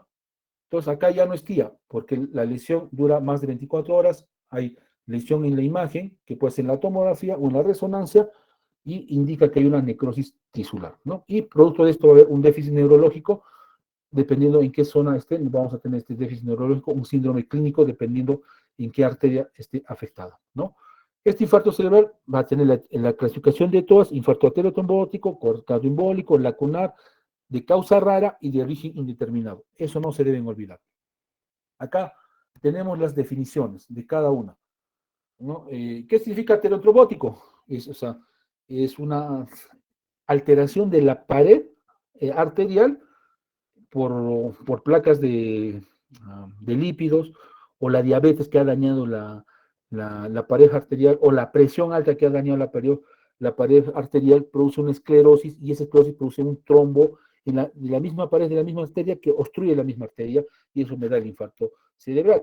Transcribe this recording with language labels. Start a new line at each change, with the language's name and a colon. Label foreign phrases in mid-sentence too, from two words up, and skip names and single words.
Spanish: Entonces acá ya no es TIA, porque la lesión dura más de 24 horas, hay lesión en la imagen, que puede ser en la tomografía o en la resonancia, y indica que hay una necrosis tisular, ¿no? Y producto de esto va a haber un déficit neurológico, dependiendo en qué zona esté, vamos a tener este déficit neurológico, un síndrome clínico, dependiendo en qué arteria esté afectada, ¿no? Este infarto cerebral va a tener la clasificación de todas: infarto arteriotrombótico, cardioembólico, lacunar, de causa rara y de origen indeterminado. Eso no se deben olvidar. Acá tenemos las definiciones de cada una, ¿no? ¿Qué significa arteriotrombótico? O sea, es una alteración de la pared arterial por placas de lípidos, o la diabetes que ha dañado la pared arterial, o la presión alta que ha dañado la pared arterial, produce una esclerosis, y esa esclerosis produce un trombo de la misma pared de la misma arteria, que obstruye la misma arteria, y eso me da el infarto cerebral.